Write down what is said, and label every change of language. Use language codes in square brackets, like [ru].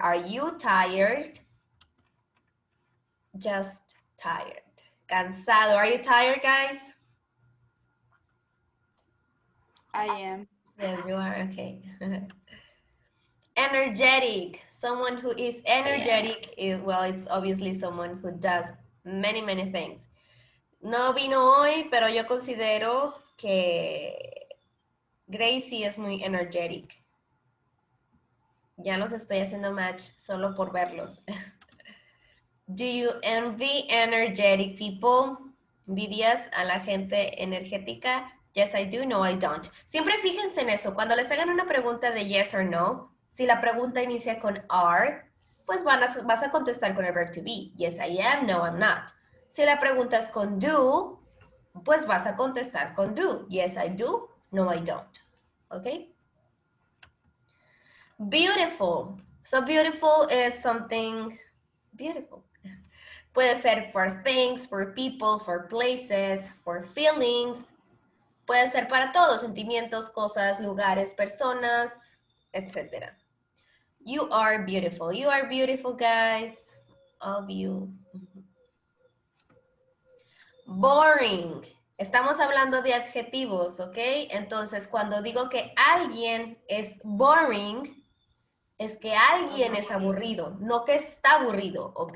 [en] Are you tired? Just tired. Cansado. Are you tired, guys? I am. Yes, you are. Okay. Energetic. Someone who is energetic is, well, it's obviously someone who does many, many things. [es] No vino hoy, pero yo considero que Gracie es muy energetic. Ya los estoy haciendo match solo por verlos. [en] Do you envy energetic people? [es] ¿Envidias a la gente energética? [en] Yes, I do. No, I don't. [es] Siempre fíjense en eso. Cuando les hagan una pregunta de [en] yes or no, [es] si la pregunta inicia con are, pues vas a contestar con el verb to be. [en] Yes, I am. No, I'm not. [es] Si la pregunta es con do, pues vas a contestar con do. [en] Yes, I do. No, I don't. ¿Ok? Beautiful. So beautiful is something beautiful. [es] Puede ser [en] for things, for people, for places, for feelings. [es] Puede ser para todos, sentimientos, cosas, lugares, personas, etc. [en] You are beautiful. You are beautiful, guys. All of you. Boring. [es] Estamos hablando de adjetivos, ¿ok? Entonces, cuando digo que alguien es boring, es que alguien es aburrido, no que está aburrido, ¿ok?